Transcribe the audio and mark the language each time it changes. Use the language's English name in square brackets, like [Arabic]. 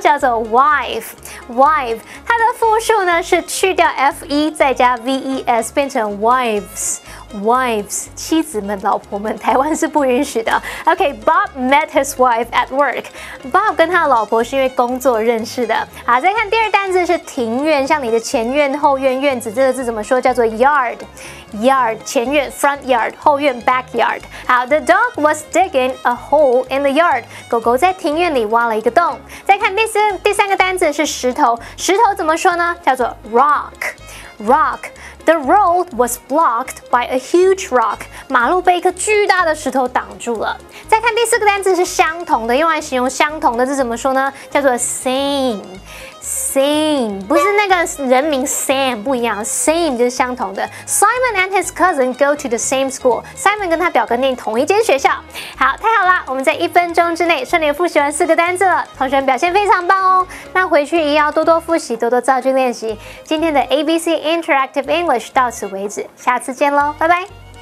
[Chinese] 叫做 wife。wife， 它的复数呢是去掉 fe 再加 ves 变成 wives。妻子们、老婆们，台湾是不允许的。OK， [English] Bob met his wife at work。 [Chinese] Bob 跟他的老婆是因为工作认识的。好，再看第二单字是庭院，像你的前院、后院、院子，这个字怎么说？叫做 yard。yard 前院 front yard， 后院 backyard。 [English] 好 ，The dog was digging a hole in the yard。 [Chinese] 狗狗在庭院里挖了一个洞。再看第三个单字是石头，石头怎么说呢？叫做 [English] rock。The road was blocked by a huge rock。 [Chinese] 马路被一颗巨大的石头挡住了。再看第4个单字是相同的，用来形容相同的字怎么说呢？叫做 same。same 不是那个人名 Sam 不一样 ，same 就是相同的。 [English] Simon and his cousin go to the same school。 [Chinese] Simon 跟他表哥念同一间学校。好，太好啦！我们在1分钟之内顺利复习完4个单字了，同学们表现非常棒哦。那回去也要多多复习，多多造句练习。今天的 ABC Interactive English 到此为止，下次见喽，拜拜。